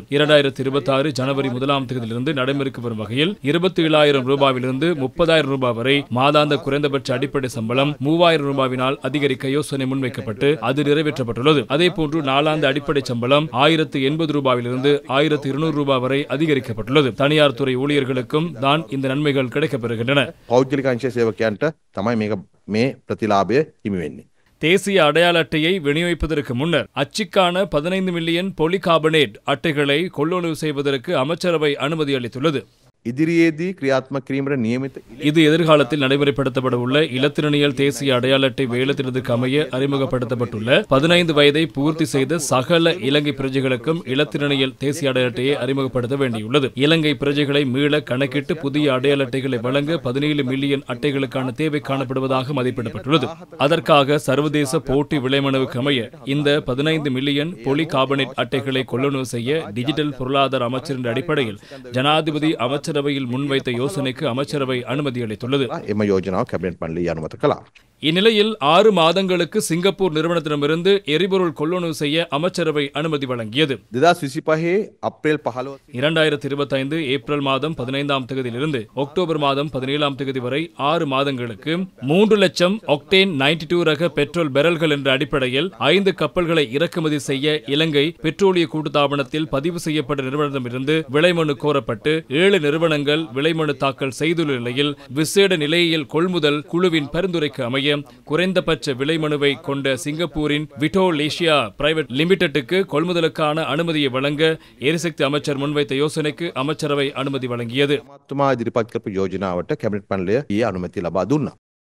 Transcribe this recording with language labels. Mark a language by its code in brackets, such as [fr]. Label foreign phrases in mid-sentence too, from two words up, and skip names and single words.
[ta] 2026 ஜனவரி 1ஆம் தேதியிலிருந்து நடைமுறைக்கு வரும் வகையில் 27,000 ரூபாயிலிருந்து 30,000 ரூபாய் வரை மாதாந்த குறைந்தபட்ச அடிப்படை சம்பளம் 3,000 ரூபாயினால் அதிகரிக்க யோசனை முன்வைக்கப்பட்டு அது நிறைவேற்றப்பட்டுள்ளது. அதேபோன்று நாளாந்த அடிப்படை சம்பளம் 1,080 ரூபாயிலிருந்து 1,200 ரூபாய் வரை அதிகரிக்கப்பட்டுள்ளது. தனியார் துறை ஊழியர்களுக்கும் தான் இந்த நன்மைகள் கிடைக்கப்பெறுகின்றன. [si] පෞද්ගලික අංශ සේවකයන්ට තමයි මේ ප්‍රතිලාභය හිමි වෙන්නේ. [ta] தேசிய அடையாள அட்டையை விநியோகிப்பதற்கு முன்னர் அச்சுக்கான 15 மில்லியன் பொலிகார்பனேட் அட்டைகளை கொள்வனவு செய்வதற்கு அமைச்சரவை அனுமதி அளித்துள்ளது. [si] ඉදිරියේදී ක්‍රියාත්මක කිරීමට නියමිත [ta] இது எதிர்காலத்தில் நடைமுறைப்படுத்தப்பட உள்ள இலத்திரனியல் தேசிய அடையாள அட்டை வேலைத்திட்டத்திற்கு அமைய அறிமுகப்படுத்தப்பட்டுள்ள 15 வயதை பூர்த்தி செய்த சகல இலங்கை பிரஜைகளுக்கும் இலத்திரனியல் தேசிய அடையாள அட்டையை அறிமுகப்படுத்த வேண்டியுள்ளது. இலங்கை பிரஜைகளை மீள கணக்கிட்டு புதிய அடையாள அட்டைகளை வழங்க 17 மில்லியன் அட்டைகளுக்கான தேவை காணப்படுவதாக மதிப்பிடப்பட்டுள்ளது. அதற்காக சர்வதேச போட்டி விலைமனுவுக்கு அமைய இந்த 15 மில்லியன் பொலிகார்பனேட் அட்டைகளை கொள்வனவு செய்ய டிஜிட்டல் பொருளாதார அமைச்சரின் அடிப்படையில் ஜனாதிபதி அமைச்சரவையில் முன்வைத்த யோசனைக்கு அமைச்சரவை அனுமதி அளித்துள்ளது. [si] එම යෝජනාව කැබිනට් මණ්ඩලය අනුමත කළා. [ta] இந்நிலையில் 6 மாதங்களுக்கு சிங்கப்பூர் நிறுவனத்திடமிருந்து எரிபொருள் கொள்வனவு செய்ய அமைச்சரவை அனுமதி வழங்கியது. [si] 2025 අප්‍රේල් 15 [ta] 2025 ஏப்ரல் மாதம் 15ஆம் தேதியிலிருந்து அக்டோபர் மாதம் 17ஆம் தேதி வரை 6 மாதங்களுக்கு 3 லட்சம் ஒக்டேன் 92 ரக பெட்ரோல் பெரல்கள் என்ற அடிப்படையில் 5 கப்பல்களை இறக்குமதி செய்ய இலங்கை பெட்ரோலிய கூட்டுத்தாபனத்தில் பதிவு செய்யப்பட்ட நிறுவனத்திடமிருந்து விலைமனு கோரப்பட்டு 7 நிறுவனங்கள் விலைமனு தாக்கல் செய்துள்ள நிலையில் விசேட நிலையியல் கொள்முதல் குழுவின் பரிந்துரைக்கு அமைய குறைந்தபட்ச விலைமனுவை கொண்ட சிங்கப்பூரின் விட்டோலேசியா பிரைவேட் லிமிடெட்டுக்கு கொள்முதலுக்கான அனுமதியை வழங்க எரிசக்தி அமைச்சர் முன்வைத்த யோசனைக்கு அமைச்சரவை அனுமதி வழங்கியது. [si] අමාත්‍යතුමා ඉදිරිපත් කරපු යෝජනාවට කැබිනට් මණ්ඩලය ඊයේ අනුමැතිය ලබා දුන්නා.